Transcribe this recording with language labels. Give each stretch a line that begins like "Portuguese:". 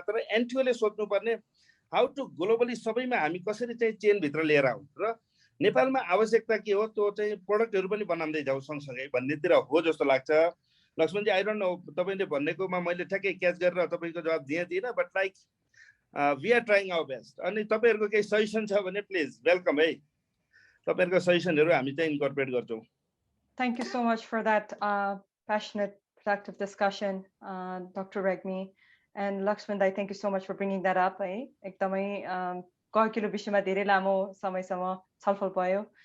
Nepali: तर एनटिओले सोच्नुपर्ने how to globally सबैमा हामी कसरी चाहिँ चेनभित्र लिएर आउँ र नेपालमा आवश्यकता के हो त्यो चाहिँ प्रोडक्टहरू पनि बनाउँदै जाउँ सँगसँगै भन्नेतिर हो जस्तो लाग्छ। लक्ष्मणजी
English: I don't know
Nepali: तपाईले भन्नेकोमा मैले ठ्याक्कै क्याच गरेर तपाईको जवाब दिएन,
English: But like we are trying our best.
Nepali: अनि तपाईहरुको केही सजेसन छ भने प्लिज वेलकम है, तपाईहरुको सजेसनहरु हामी चाहिँ इन्कर्पोरेट गर्छौं।
English: Thank you so much for that passionate, productive discussion, Dr. Regmi and Lakshman. Thank you so much for bringing that up.
Nepali: एकदमै गहकिलो विषयमा धेरै लामो समयसम्म छलफल भयो।